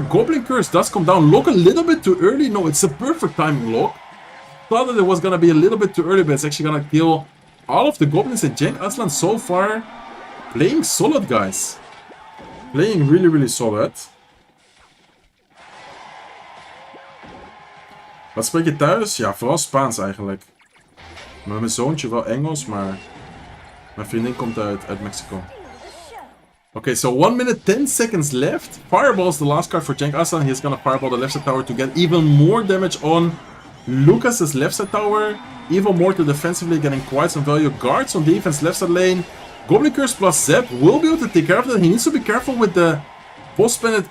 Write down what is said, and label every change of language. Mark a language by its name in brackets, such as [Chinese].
[English] Goblin Curse does come down. Lock a little bit too early. No, it's a perfect timing lock. Thought that it was gonna be a little bit too early, but it's actually gonna kill all of the goblins. And Cenk Aslan so far playing solid, guys. Playing really, really solid. [Dutch] Wat spreek je thuis? Ja, vooral Spaans eigenlijk. Maar mijn zoontje wel Engels, maar mijn vriendin komt uit Mexico. [English] Okay, so 1 minute 10 seconds left. Fireball is the last card for Cenk Aslan. He's gonna fireball the left side tower to get even more damage on Lucas's left side tower. Even more to defensively, getting quite some value. Guards on defense, left side lane. Goblin Curse plus Zap will be able to take care of that. He needs to be careful with the boss planet.